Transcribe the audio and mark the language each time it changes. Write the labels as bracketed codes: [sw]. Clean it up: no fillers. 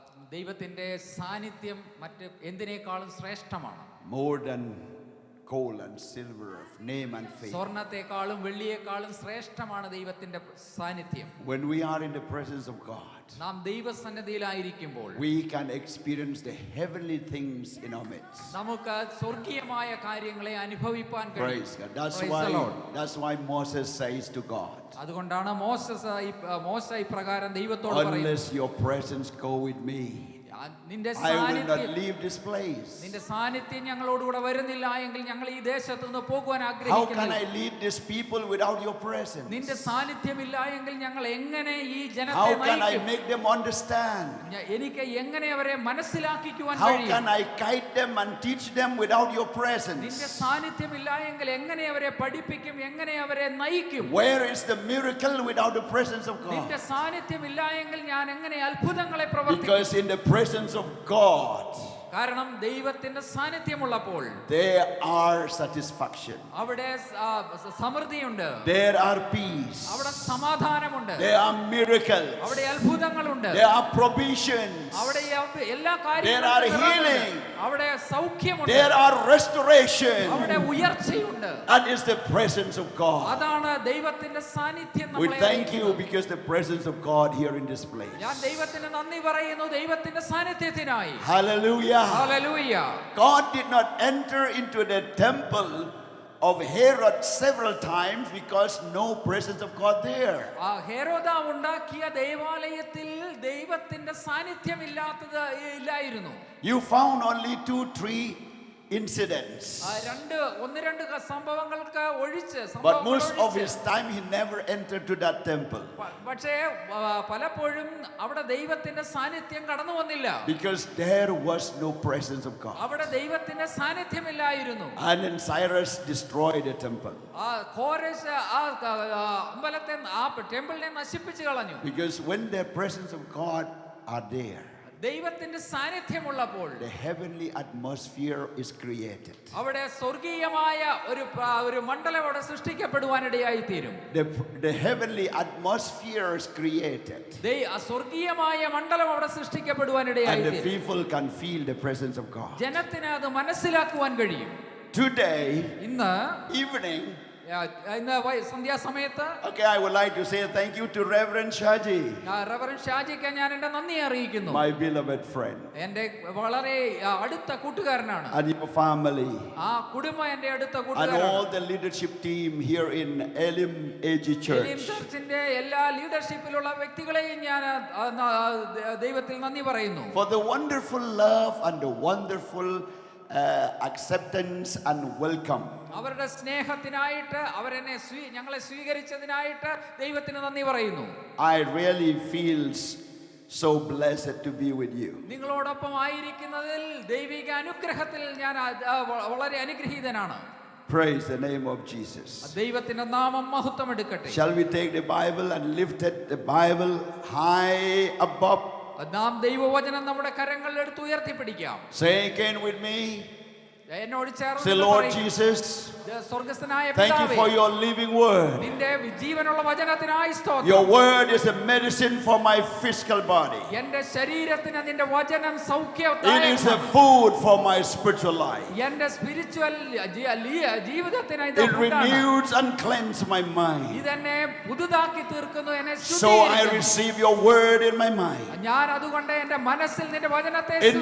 [ml] ദൈവത്തിന്റെ സാന്നിധ്യം മറ്റ് എന്തിനേക്കാളും ശ്രേഷ്ഠമാണ്. [en] More than gold and silver, of name and fame. [ml] സ്വർണ്ണത്തെക്കാളും വെള്ളിയേക്കാളും ശ്രേഷ്ഠമാണ് ദൈവത്തിന്റെ സാന്നിധ്യം. [en] When we are in the presence of God, [ml] നാം ദൈവസന്നിധിയിലായിരിക്കുമ്പോൾ [en] we can experience the heavenly things in our midst. [ml] നമുക്ക് സ്വർഗീയമായ കാര്യങ്ങളെ അനുഭവിപ്പാൻ [en] Praise God. Praise the Lord. That's why Moses says to God, [ml] അതുകൊണ്ടാണ് മോശ ഇപ്രകാരം ദൈവത്തോട് പറയുന്നത്, [en] unless your presence go with me, [ml] നിന്റെ [en] I will not [ml] സാന്നിധ്യം [en] leave this place. [ml] നിന്റെ സാന്നിധ്യം ഞങ്ങളോടുകൂടെ വരുന്നില്ല എങ്കിൽ ഞങ്ങൾ ഈ ദേശത്ത് നിന്ന് പോകുവാൻ [en] How can [ml] ആഗ്രഹിക്കുന്നു. [en] I lead these people without your presence? [ml] നിന്റെ സാന്നിധ്യമില്ല എങ്കിൽ ഞങ്ങൾ എങ്ങനെ ഈ ജനത്തെ [en] How can I [ml] നയിക്കും? [en] make them understand? [ml] എനിക്ക് എങ്ങനെ അവരെ മനസ്സിലാക്കിക്കുവാൻ [en] How [ml] കഴിയും? [en] can I guide them and teach them without your [ml] നിന്റെ [en] presence? [ml] സാന്നിധ്യമില്ല എങ്കിൽ എങ്ങനെ അവരെ പഠിപ്പിക്കും, എങ്ങനെ അവരെ നയിക്കും? [en] Where is the miracle without the presence of [ml] നിന്റെ [en] God? [ml] സാന്നിധ്യമില്ല എങ്കിൽ ഞാൻ എങ്ങനെ അത്ഭുതങ്ങളെ പ്രവർത്തിക്കും? [en] Because in the presence of God, [ml] കാരണം ദൈവത്തിന്റെ സാന്നിധ്യമുള്ളപ്പോൾ [en] there are satisfaction, [ml] അവിടെ സമൃദ്ധിയുണ്ട്, [en] there are peace, [ml] അവിടെ സമാധാനമുണ്ട്, [en] there are miracles, [ml] അവിടെ അത്ഭുതങ്ങളുണ്ട്, [en] there are provisions, [ml] അവിടെ എല്ലാ [en] There are healing. [ml] അവിടെ സൗഖ്യമുണ്ട്, [en] there are restoration. [ml] അവിടെ ഉയർച്ചയുണ്ട്. [en] That is the presence of God. [ml] അതാണ് ദൈവത്തിന്റെ സാന്നിധ്യം. [en] We [ml] നമ്മളെ [en] thank you [ml] അറിയിക്കുന്നത്. [en] because the presence of God here in this place. [ml] ഞാൻ ദൈവത്തിന് നന്ദി പറയുന്നു ദൈവത്തിന്റെ സാന്നിധ്യത്തിനായി. [en] Hallelujah. [ml] Hallelujah. [en] God did not enter into the temple of Herod several times because no presence of God there. [ml] ഹെരോദാവ് ഉണ്ടാക്കിയ ദേവാലയത്തിൽ ദൈവത്തിന്റെ സാന്നിധ്യം ഇല്ലായിരുന്നു. [en] You found only 2-3 incidents. [ml] ഒന്ന് രണ്ട് സംഭവങ്ങൾക്ക് ഒഴിച്ച് [en] But most of his time he never entered to that temple. [ml] പക്ഷേ പലപ്പോഴും അവിടെ ദൈവത്തിന്റെ സാന്നിധ്യം കടന്നു വന്നില്ല. [en] Because there was no presence of God. [ml] അവിടെ ദൈവത്തിന്റെ സാന്നിധ്യമില്ലായിരുന്നു. [en] And then Cyrus destroyed the temple. [ml] കോരേശ് അമ്പലത്തെ ടെമ്പിളിനെ നശിപ്പിച്ചു കളഞ്ഞു. [en] Because when the presence of God are there, [ml] ദൈവത്തിന്റെ സാന്നിധ്യമുള്ളപ്പോൾ [en] the heavenly atmosphere is created. [ml] അവിടെ സ്വർഗീയമായ ഒരു മണ്ഡലം അവിടെ സൃഷ്ടിക്കപ്പെടുവാനിടയായി തീരും. [en] The heavenly atmosphere is created. [ml] സ്വർഗീയമായ മണ്ഡലം അവിടെ സൃഷ്ടിക്കപ്പെടുവാനിടയായി [en] And the [ml] തീരും. [en] people can feel the presence of God. [ml] ജനത്തിന് അത് മനസ്സിലാക്കുവാൻ കഴിയും. [en] Today [ml] ഇന്ന് [en] evening, [ml] സന്ധ്യാസമയത്ത് [en] okay, I would like to say thank you to Reverend Shaji, [ml] reverend ഷാജിക്ക് ഞാൻ എന്റെ നന്ദി അറിയിക്കുന്നു. [en] my beloved friend, [ml] എന്റെ വളരെ അടുത്ത കൂട്ടുകാരനാണ്. [en] and your family, [ml] ആ കുടുംബം എന്റെ അടുത്ത [en] and [ml] കൂട്ടുകാരാണ്. [en] all the leadership team here in Elim AG [ml] എലീം [en] Church. [ml] ചർച്ചിന്റെ എല്ലാ ലീഡർഷിപ്പിലുള്ള വ്യക്തികളെയും ഞാൻ ദൈവത്തിൽ നന്ദി പറയുന്നു. [en] For the wonderful love and the wonderful acceptance and welcome. [ml] അവരുടെ സ്നേഹത്തിനായിട്ട് ഞങ്ങളെ സ്വീകരിച്ചതിനായിട്ട് ദൈവത്തിന് നന്ദി പറയുന്നു. [en] I really feel so blessed to be with you. [ml] നിങ്ങളോടൊപ്പം ആയിരിക്കുന്നതിൽ ദൈവിക അനുഗ്രഹത്തിൽ ഞാൻ വളരെ അനുഗ്രഹീതനാണ്. [en] Praise the name of Jesus. [ml] ദൈവത്തിന്റെ നാമം മഹത്വം എടുക്കട്ടെ. [en] Shall we take the Bible and lift the Bible high above? [ml] നാം ദൈവവചനം നമ്മുടെ കരങ്ങളിൽ എടുത്ത് ഉയർത്തിപ്പിടിക്കാം. [en] Say again with me. [ml] എന്നോട് [en] Say, [ml] ചേർന്ന് [en] Lord [ml] പറയും, [en] Jesus, [ml] സ്വർഗ്ഗസ്ഥനായ [en] thank you [ml] പിതാവേ, [en] for your living word. [ml] നിന്റെ ജീവനുള്ള വചനത്തിനായി സ്തോത്രം. [en] Your word is a medicine for my physical body. [ml] എന്റെ ശരീരത്തിന് നിന്റെ വചനം [en] It is a [ml] സൗഖ്യദായകമാണ്. [en] food for my spiritual life. [ml] എന്റെ സ്പിരിച്വൽ ജീവിതത്തിന് ഇത് [en] It [ml] ഫുഡാണ്. [en] renews and cleanses my mind. [ml] ഇതെന്നെ പുതുതാക്കി തീർക്കുന്നു, എന്നെ [en] So I [ml] ശുദ്ധീകരിക്കുന്നു. [en] receive your word in my mind, [ml] ഞാൻ അതുകൊണ്ട് എന്റെ മനസ്സിൽ നിന്റെ വചനത്തെ